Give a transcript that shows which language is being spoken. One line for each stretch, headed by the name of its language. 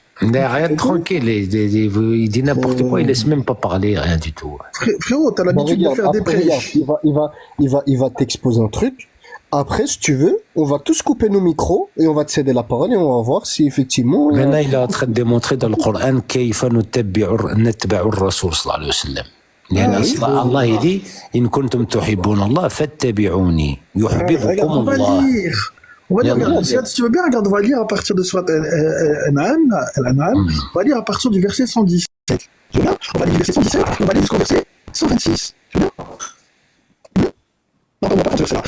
French: Rien de tranquille, il dit n'importe quoi, il laisse même pas parler, rien du tout. Frérot, t'as l'habitude de faire des prêches. Il va t'exposer un truc. Après, si tu veux, on va tous couper nos micros et on va te céder la parole et on va voir si effectivement... Maintenant, il est en train de démontrer dans le Coran كيف نتبع الرسول صلى الله عليه وسلم.
Arabic: لأن الله يدي إن كنتم تحبون الله فاتبعوني يحببكم الله.
French: On va lire, si tu veux bien, regarde, on va lire à partir de Surat An'am, on va lire à partir du verset 117. Tu veux bien? On va lire du verset 117, on va lire jusqu'au verset 126. Tu veux bien? Non, on va pas prendre ce verset-là.